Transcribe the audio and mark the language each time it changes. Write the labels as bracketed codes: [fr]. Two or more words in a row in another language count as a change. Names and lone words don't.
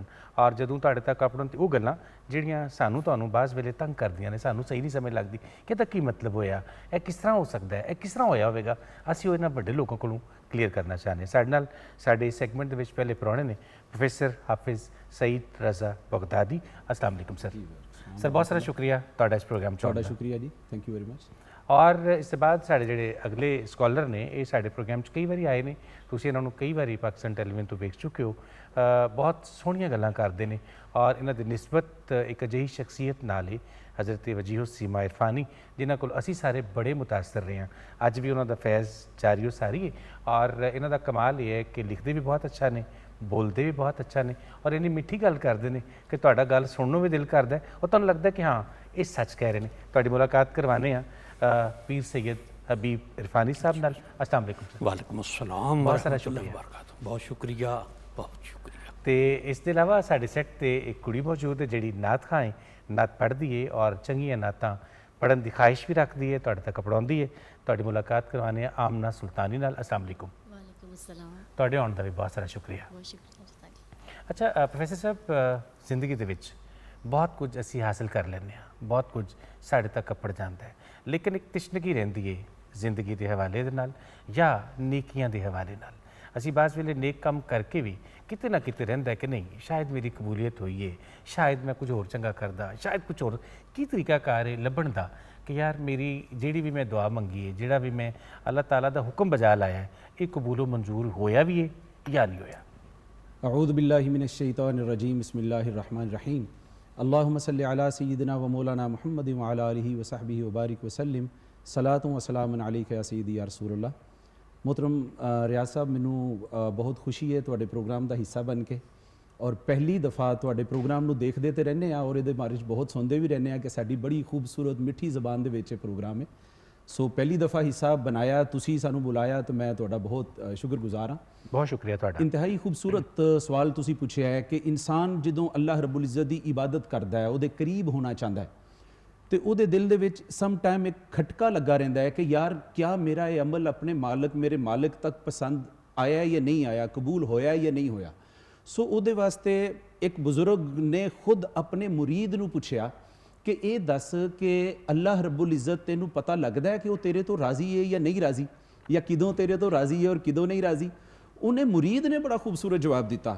[pa] ਔਰ ਜਦੋਂ ਤੁਹਾਡੇ ਤੱਕ ਅਪੜਨ ਤੇ ਉਹ ਗੱਲਾਂ ਜਿਹੜੀਆਂ ਸਾਨੂੰ ਤੁਹਾਨੂੰ ਬਾਅਦ ਵੇਲੇ ਤੰਗ ਕਰਦੀਆਂ ਨੇ, ਸਾਨੂੰ ਸਹੀ ਨਹੀਂ ਸਮਝ ਲੱਗਦੀ ਕਿ ਇਹਦਾ ਕੀ ਮਤਲਬ ਹੋਇਆ, ਇਹ ਕਿਸ ਤਰ੍ਹਾਂ ਹੋ ਸਕਦਾ ਹੈ, ਇਹ ਕਿਸ ਤਰ੍ਹਾਂ ਹੋਇਆ ਹੋਵੇਗਾ, ਅਸੀਂ ਉਹ ਇਹਨਾਂ ਵੱਡੇ ਲੋਕਾਂ ਕੋਲੋਂ ਕਲੀਅਰ ਕਰਨਾ ਚਾਹੁੰਦੇ ਹਾਂ। ਸਾਡੇ ਨਾਲ ਸਾਡੇ ਇਸ ਸੈਗਮੈਂਟ ਦੇ ਵਿੱਚ ਪਹਿਲੇ ਪ੍ਰਾਹੁਣੇ ਨੇ ਪ੍ਰੋਫੈਸਰ ਹਾਫਿਜ਼ ਸਈਦ ਰਜ਼ਾ ਬਗਦਾਦੀ। [ar] السلام عليكم [pa] सर। ਸਰ ਬਹੁਤ ਸਾਰਾ ਸ਼ੁਕਰੀਆ ਤੁਹਾਡਾ ਇਸ ਪ੍ਰੋਗਰਾਮ 'ਚ। ਤੁਹਾਡਾ ਸ਼ੁਕਰੀਆ ਜੀ, [en] thank you very much. [pa] ਔਰ ਇਸ ਤੋਂ ਬਾਅਦ ਸਾਡੇ ਜਿਹੜੇ ਅਗਲੇ ਸਕਾਲਰ ਨੇ, ਇਹ ਸਾਡੇ ਪ੍ਰੋਗਰਾਮ 'ਚ ਕਈ ਵਾਰੀ ਆਏ ਨੇ, ਤੁਸੀਂ ਇਹਨਾਂ ਨੂੰ ਕਈ ਵਾਰੀ ਪਾਕਿਸਤਾਨ ਟੈਲੀਵਿਜ਼ਨ ਤੋਂ ਵੇਖ ਚੁੱਕੇ ਹੋ। ਬਹੁਤ ਸੋਹਣੀਆਂ ਗੱਲਾਂ ਕਰਦੇ ਨੇ ਔਰ ਇਹਨਾਂ ਦੀ ਨਿਸਬਤ ਇੱਕ ਅਜਿਹੀ ਸ਼ਖਸੀਅਤ ਨਾਲ ਹੈ ਹਜ਼ਰਤ ਵਜੀਹ ਸੀਮਾ ਇਰਫਾਨੀ, ਜਿਨ੍ਹਾਂ ਕੋਲ ਅਸੀਂ ਸਾਰੇ ਬੜੇ ਮੁਤਾਸਰ ਰਹੇ ਹਾਂ। ਅੱਜ ਵੀ ਉਹਨਾਂ ਦਾ ਫੈਜ਼ ਜਾਰੀ ਸਾਰੀ ਹੈ। ਔਰ ਇਹਨਾਂ ਦਾ ਕਮਾਲ ਇਹ ਹੈ ਕਿ ਲਿਖਦੇ ਵੀ ਬਹੁਤ ਅੱਛਾ ਨੇ, ਬੋਲਦੇ ਵੀ ਬਹੁਤ ਅੱਛਾ ਨੇ ਔਰ ਇੰਨੀ ਮਿੱਠੀ ਗੱਲ ਕਰਦੇ ਨੇ ਕਿ ਤੁਹਾਡਾ ਗੱਲ ਸੁਣਨ ਨੂੰ ਵੀ ਦਿਲ ਕਰਦਾ ਹੈ ਔਰ ਤੁਹਾਨੂੰ ਲੱਗਦਾ ਕਿ ਹਾਂ ਇਹ ਸੱਚ ਕਹਿ ਰਹੇ ਨੇ। ਤੁਹਾਡੀ ਮੁਲਾਕਾਤ ਕਰਵਾਉਂਦੇ ਹਾਂ ਪੀਰ ਸੈयद ਹਬੀਬ ਇਰਫਾਨੀ ਸਾਹਬ ਨਾਲ। [ar] السلام عليكم. وعليكم السلام, [pa] ਬਹੁਤ ਸਾਰਾ ਸ਼ੁਕਰੀਆ, ਬਹੁਤ ਸ਼ੁਕਰੀਆ, ਬਹੁਤ ਸ਼ੁਕਰੀਆ। ਤੋ ਇਸ ਦੇ ਇਲਾਵਾ ਸਾਡੇ ਸੈੱਟ ਤੇ ਇੱਕ ਕੁੜੀ ਮੌਜੂਦ ਹੈ ਜਿਹੜੀ ਨਾਤ ਖ਼ਾਂ ਹੈ, ਨਾਤ ਪੜ੍ਹਦੀ ਹੈ ਔਰ ਚੰਗੀਆਂ ਨਾਤਾਂ ਪੜ੍ਹਨ ਕੀ ਖ਼ਾਹਿਸ਼ ਭੀ ਰੱਖਦੀ ਹੈ, ਤੁਹਾਡੇ ਤੱਕ ਪੜ੍ਹਾਉਂਦੀ ਹੈ। ਤੁਹਾਡੀ ਮੁਲਾਕਾਤ ਕਰਵਾਨੇ ਆਮਨਾ ਸੁਲਤਾਨੀ ਨਾਲ। [ar] السلام عليكم. وعليكم السلام. [pa] ਤੁਹਾਡੇ ਆਉਣ ਦਾ ਭੀ ਬਹੁਤ ਸਾਰਾ ਸ਼ੁਕਰੀਆ। ਬਹੁਤ ਸ਼ੁਕਰੀਆ। ਅੱਛਾ ਪ੍ਰੋਫੈਸਰ ਸਾਹਬ, ਜ਼ਿੰਦਗੀ ਦੇ ਵਿੱਚ ਬਹੁਤ ਕੁਛ ਅਸੀ ਹਾਸਿਲ ਕਰ ਲੈਂਦੇ ਹਾਂ, ਬਹੁਤ ਕੁਛ ਸਾਡੇ ਤੱਕ ਅਪੜ ਜਾਤਾ ਹੈ, ਲੇਕਿਨ ਇੱਕ ਤਿਸ਼ਨਗੀ ਰਹਿੰਦੀ ਹੈ ਜ਼ਿੰਦਗੀ ਕੇ ਹਵਾਲੇ ਦੇ ਨਾਲ ਯਾ ਨੇਕੀਆਂ ਕੇ ਹਵਾਲੇ ਨਾਲ। ਅਸੀ ਬਾਜ਼ ਵੇਲੇ ਨੇਕ ਕੰਮ ਕਰਕੇ ਭੀ ਕਿਤੇ ਨਾ ਕਿਤੇ ਰਹਿੰਦਾ ਹੈ ਕਿ ਨਹੀਂ ਸ਼ਾਇਦ ਮੇਰੀ ਕਬੂਲੀਅਤ ਹੋਈ ਹੈ, ਸ਼ਾਇਦ ਮੈਂ ਕੁਛ ਹੋਰ ਚੰਗਾ ਕਰਦਾ, ਸ਼ਾਇਦ ਕੁਛ ਹੋਰ ਕੀ ਤਰੀਕਾਕਾਰ ਹੈ ਲੱਭਣ ਦਾ ਕਿ ਯਾਰ ਮੇਰੀ ਜਿਹੜੀ ਭੀ ਮੈਂ ਦੁਆ ਮੰਗੀ ਹੈ, ਜਿਹੜਾ ਭੀ ਮੈਂ ਅੱਲਾਹ ਤਾਲਾ ਦਾ ਹੁਕਮ ਬਜਾ ਲਾਇਆ ਹੈ, ਯੇ ਕਬੂਲੋ ਮੰਜ਼ੂਰ ਹੋਇਆ ਭੀ ਹੈ ਯਾ ਨਹੀਂ ਹੋਇਆ। [ar] أعوذ بالله من الشيطان الرجيم، بسم الله الرحمن الرحيم. اللهم صل على سيدنا ومولانا محمد وعلى آله وصحبه وبارك وسلم. صلاة وسلام عليك يا سيدي يا رسول الله. [pa] ਮੋਹਤਰਮ ਰਿਆਜ਼ ਸਾਹਬ, ਮੈਨੂੰ ਬਹੁਤ ਖੁਸ਼ੀ ਹੈ ਤੁਹਾਡੇ ਪ੍ਰੋਗਰਾਮ ਕਾ ਹਿੱਸਾ ਬਣ ਕੇ, ਔਰ ਪਹਿਲੀ ਦਫ਼ਾ ਤੁਹਾਡੇ ਪ੍ਰੋਗਰਾਮ ਨੂੰ ਦੇਖਤੇ ਤੋ ਰਹਿਣੇ ਔਰ ਯੇ ਬਾਰੇ ਬਹੁਤ ਸੁਣਤੇ ਭੀ ਰਹਿਣੇ ਕਿ ਸਾਡੀ ਬੜੀ ਖੂਬਸੂਰਤ ਮਿੱਠੀ ਜ਼ਬਾਨ ਦੇ ਵਿੱਚ ਪ੍ਰੋਗਰਾਮ ਹੈ। ਸੋ ਪਹਿਲੀ ਦਫ਼ਾ ਹਿੱਸਾ ਬਣਾਇਆ, ਤੁਸੀ ਸਾਨੂੰ ਬੁਲਾਇਆ, ਤੋ ਮੈਂ ਤੁਹਾਡਾ ਬਹੁਤ ਸ਼ੁਕਰਗੁਜ਼ਾਰ ਹਾਂ। ਬਹੁਤ ਸ਼ੁਕਰੀਆ ਤੁਹਾਡਾ। ਇੰਤਹਾਈ ਖੂਬਸੂਰਤ ਸਵਾਲ ਤੁਸੀ ਪੁੱਛਿਆ ਹੈ ਕਿ ਇਨਸਾਨ ਜਦੋਂ ਅੱਲਾਹ ਰੱਬੁਲ ਇੱਜ਼ਤ ਦੀ ਇਬਾਦਤ ਕਰਦਾ ਹੈ, ਉਹਦੇ ਕਰੀਬ ਹੋਣਾ ਚਾਹਤਾ ਹੈ, ਤੋ ਉਹਦੇ ਦਿਲ ਦੇ ਵਿੱਚ [en] some time [pa] ਇੱਕ ਖਟਕਾ ਲੱਗਾ ਰਹਿੰਦਾ ਹੈ ਕਿ ਯਾਰ ਕਯਾ ਮੇਰਾ ਯੇ ਅਮਲ ਅਪਣੇ ਮਾਲਿਕ, ਮੇਰੇ ਮਾਲਿਕ ਤੱਕ ਪਸੰਦ ਆਇਆ ਜਾਂ ਨਹੀਂ ਆਇਆ, ਕਬੂਲ ਹੋਇਆ ਜਾਂ ਨਹੀਂ ਹੋਇਆ। ਸੋ ਉਹਦੇ ਵਾਸਤੇ ਇੱਕ ਬਜ਼ੁਰਗ ਨੇ ਖੁਦ ਆਪਣੇ ਮੁਰੀਦ ਨੂੰ ਪੁੱਛਿਆ ਕਿ ਇਹ ਦੱਸ ਕਿ ਅੱਲਾਹ ਰੱਬੁਲ ਇੱਜ਼ਤ ਤੈਨੂੰ ਪਤਾ ਲੱਗਦਾ ਹੈ ਕਿ ਉਹ ਤੇਰੇ ਤੋਂ ਰਾਜ਼ੀ ਹੈ ਜਾਂ ਨਹੀਂ ਰਾਜ਼ੀ, ਜਾਂ ਕਿਦੋਂ ਤੇਰੇ ਤੋਂ ਰਾਜ਼ੀ ਹੈ ਔਰ ਕਿਦੋਂ ਨਹੀਂ ਰਾਜ਼ੀ। ਉਹਨੇ ਮੁਰੀਦ ਨੇ ਬੜਾ ਖੂਬਸੂਰਤ ਜਵਾਬ ਦਿੱਤਾ।